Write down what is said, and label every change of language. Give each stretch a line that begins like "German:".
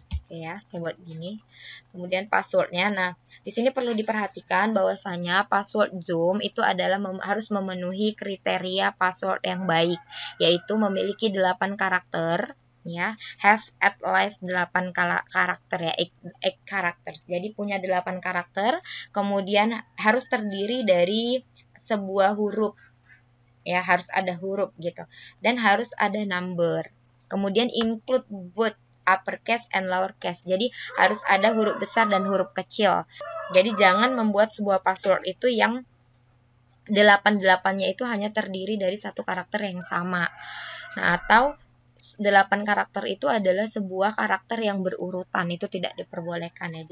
Indonesian: Oke ya, saya buat gini. Kemudian passwordnya. Nah, di sini perlu diperhatikan bahwasanya password Zoom itu adalah harus memenuhi kriteria password yang baik, yaitu memiliki 8 karakter ya,
English: have at least
Indonesian: 8 karakter ya,
English: 8 characters.
Indonesian: Jadi punya 8 karakter, kemudian harus terdiri dari sebuah huruf ya, harus ada huruf gitu. Dan harus ada number. Kemudian
English: include both uppercase and lowercase.
Indonesian: Jadi harus ada huruf besar dan huruf kecil. Jadi jangan membuat sebuah password itu yang 8-8-nya itu hanya terdiri dari satu karakter yang sama. Nah, atau 8 karakter itu adalah sebuah karakter yang berurutan, itu tidak diperbolehkan ya.